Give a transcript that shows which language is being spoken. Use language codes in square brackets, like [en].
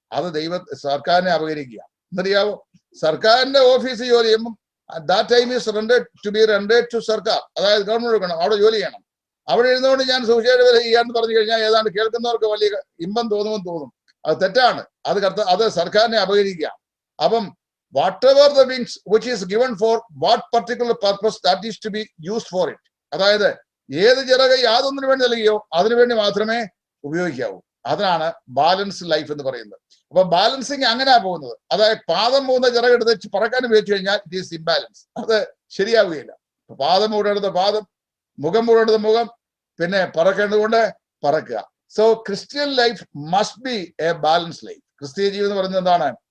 [ml] അത് സർക്കാരിനെ അപകരിക്കുക. എന്നറിയാവോ? സർക്കാരിന്റെ ഓഫീസിൽ ജോലി ചെയ്യുമ്പോൾ [en] that time is rendered to സർക്കാർ, [ml] അതായത് ഗവൺമെന്റ് കൊടുക്കണം, അവിടെ ജോലി ചെയ്യണം. അവിടെ ഇരുന്നുകൊണ്ട് ഞാൻ സുവിശേഷ വേല ചെയ്യാന്ന് പറഞ്ഞു കഴിഞ്ഞാൽ ഏതാണ്ട് കേൾക്കുന്നവർക്ക് വലിയ ഇമ്പം തോന്നുമെന്ന് തോന്നും. അത് തെറ്റാണ്. അത് സർക്കാരിനെ അപകരിക്കുക. [en] അപ്പം whatever the wings which is given for what particular purpose that is to be used for it, [ml] അതായത് ഏത് ചിറക് യാതൊന്നിനു വേണ്ടി നൽകിയോ അതിനുവേണ്ടി മാത്രമേ ഉപയോഗിക്കാവൂ. അതാണ് ബാലൻസ് ലൈഫ് എന്ന് പറയുന്നത്. അപ്പൊ ബാലൻസിങ് അങ്ങനെയാ പോകുന്നത്. അതായത് പാദം പോകുന്ന ചിറകെടുത്ത് പറക്കാൻ ഉപയോഗിച്ചു കഴിഞ്ഞാൽ [en] it is imbalance, [ml] അത് ശരിയാവുകയില്ല. പാദം മൂടേണ്ടത് പാദം, മുഖം മൂടേണ്ടത് മുഖം, പിന്നെ പറക്കേണ്ടതുകൊണ്ട് പറക്കുക. [en] So Christian life must be a balance life. [ml] ക്രിസ്തീയ ജീവിതം എന്ന് പറയുന്നത് എന്താണ്?